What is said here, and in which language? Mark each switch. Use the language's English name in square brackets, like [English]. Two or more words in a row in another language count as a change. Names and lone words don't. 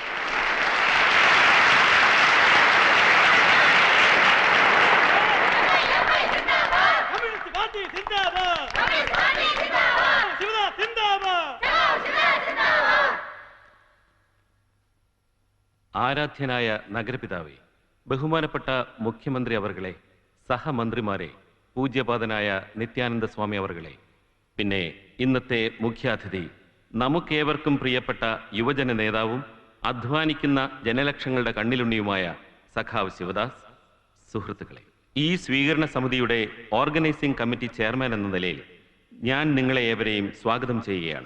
[Malayalam] कम्युनिस्ट पार्टी जिंदाबाद, कम्युनिस्ट पार्टी जिंदाबाद, शिवदास जिंदाबाद, सखाव शिवदास जिंदाबाद. ആരാധ്യനായ നഗരപിതാവേ, ബഹുമാനപ്പെട്ട മുഖ്യമന്ത്രി അവർകളെ, സഹമന്ത്രിമാരെ, പൂജ്യപാദനായ നിത്യാനന്ദ സ്വാമി അവർകളെ, പിന്നെ ഇന്നത്തെ മുഖ്യാതിഥി, നമുക്കേവർക്കും പ്രിയപ്പെട്ട യുവജന നേതാവും അധ്വാനിക്കുന്ന ജനലക്ഷങ്ങളുടെ കണ്ണിലുണ്ണിയുമായ സഖാവ് ശിവദാസ്, സുഹൃത്തുക്കളെ, ഈ സ്വീകരണ സമിതിയുടെ ഓർഗനൈസിംഗ് കമ്മിറ്റി ചെയർമാൻ എന്ന നിലയിൽ ഞാൻ നിങ്ങളെ ഏവരെയും സ്വാഗതം ചെയ്യുകയാണ്.